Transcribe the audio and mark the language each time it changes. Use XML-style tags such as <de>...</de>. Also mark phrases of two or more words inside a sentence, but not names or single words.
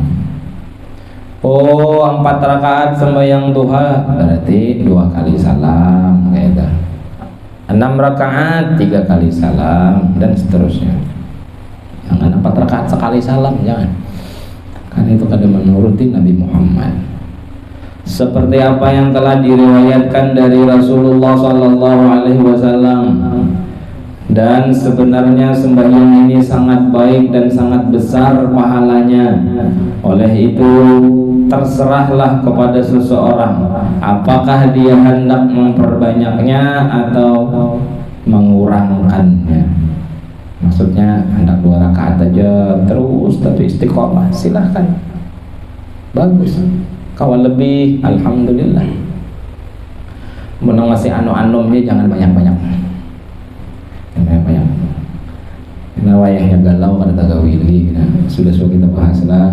<id>Oh 4 rakaat sembahyang duha berarti 2 kali salam kayak itu. 6 rakaat 3 kali salam dan seterusnya. Jangan 4 rakaat sekali salam, jangan. Karena itu kada menuruti Nabi Muhammad. Seperti apa yang telah diriwayatkan dari Rasulullah SAW. Dan sebenarnya sembahyang ini sangat baik dan sangat besar pahalanya.</id> <ms>Oleh itu terserahlah kepada seseorang apakah dia hendak memperbanyaknya atau mengurangkannya.</ms> <id>Maksudnya hendak 2 rakaat aja terus tapi istiqomah, silahkan, bagus. Kawan lebih, alhamdulillah. Menang masih anu-anumnya jangan banyak-banyak.</id> <bjn>Nah wayahnya galau kada tagawi lagi sudah kita bahas lah.</bjn>